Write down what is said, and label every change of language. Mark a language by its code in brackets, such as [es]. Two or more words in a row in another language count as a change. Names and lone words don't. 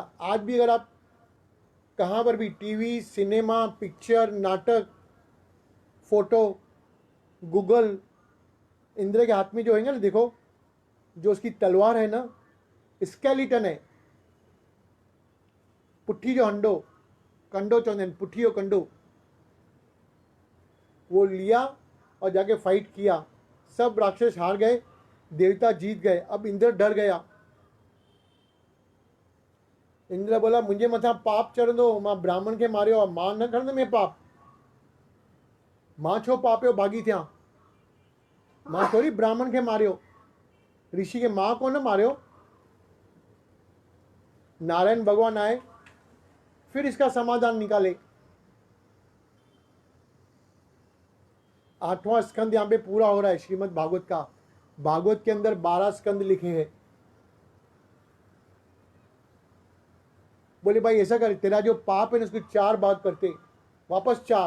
[hi] आज भी अगर आप कहाँ पर भी टीवी, सिनेमा, पिक्चर, नाटक, फोटो, गूगल, इंद्र के हाथ में जो है ना, देखो जो उसकी तलवार है ना, स्केलेटन है। [sd] पुट्ठी जो हंडो, कंडो चवंदा आहिनि, [hi] पुट्ठी और कंडो, वो लिया और जाके फाइट किया। सब राक्षस हार गए, देवता जीत गए। अब इंद्र डर गया। [sd] इंद्र बोला मुंहिंजे मथां पाप चढ़ंदो, मां ब्राह्मण खे मारियो आहे, मां न खणंदुमि हे पाप। मां छो पाप जो भागी थियां? मां थोड़ी ब्राह्मण खे मारियो, ऋषि के मां को न मारियो। [hi] नारायण भगवान आए, फिर इसका समाधान निकाले। 8वां स्कंद यहाँ पे पूरा हो रहा है श्रीमद् भागवत का। भागवत के अंदर 12 स्कंद लिखे हैं। बोले भाई ऐसा कर, तेरा जो पाप है ना उसको 4 बात करते, वापस 4।